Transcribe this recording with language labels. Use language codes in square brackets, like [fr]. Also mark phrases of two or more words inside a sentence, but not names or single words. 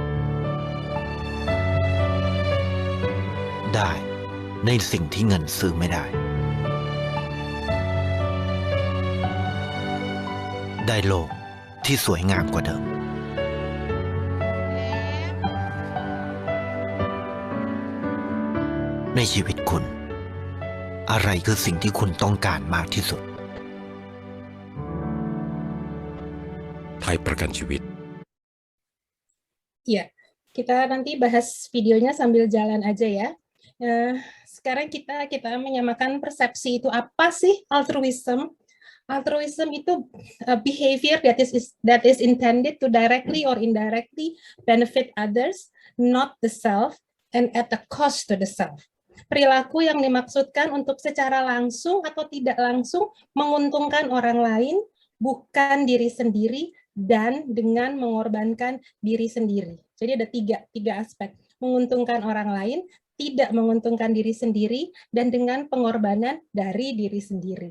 [th] ได้ในสิ่งที่เงินซื้อไม่ได้ได้โลกที่สวยงามกว่าเดิมในชีวิตคุณอะไรคือสิ่งที่คุณต้องการมากที่สุด ไทยประกันชีวิต [id] Iya, kita nanti bahas videonya sambil jalan aja ya. Sekarang kita menyamakan persepsi itu apa sih altruism? [en] Altruism itu behavior that is intended to directly or indirectly benefit others, not the self, and at the cost to the self. [id] Perilaku yang dimaksudkan untuk secara langsung atau tidak langsung menguntungkan orang lain, bukan diri sendiri, dan dengan mengorbankan diri sendiri. Jadi ada tiga aspek. Menguntungkan orang lain, tidak menguntungkan diri sendiri, dan dengan pengorbanan dari diri sendiri.